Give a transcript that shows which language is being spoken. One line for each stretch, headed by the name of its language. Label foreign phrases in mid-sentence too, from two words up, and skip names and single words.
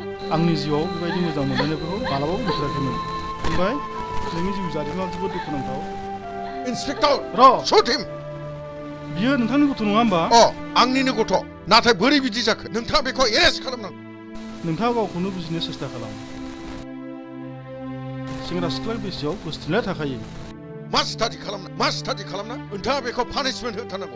Bodo: आंनि जिउआव बेबायदि मोजां मोनलायनायखौ मालाबाबो नुफेराखैमोन ओमफ्राय नोंनि जिउ जारिमिना जोबोद दुखुनांथाव Inspector, र'
English: shoot him.
Bodo: बियो नोंथांनि गथ' नङा होमबा आंनिनो गथ' नाथाय बोरै बिदि जाखो नोंथाङा बेखौ एरेस्ट खालामनांगौ नोंथाङा गावखौनो बुजिनो सेस्था खालाम सेंग्रा सिख्ला बैसोआव गोसोथोनाया थाखायो मा स्टाडि खालामना नोंथाङा बेखौ पानिशमेन्ट होथारनांगौ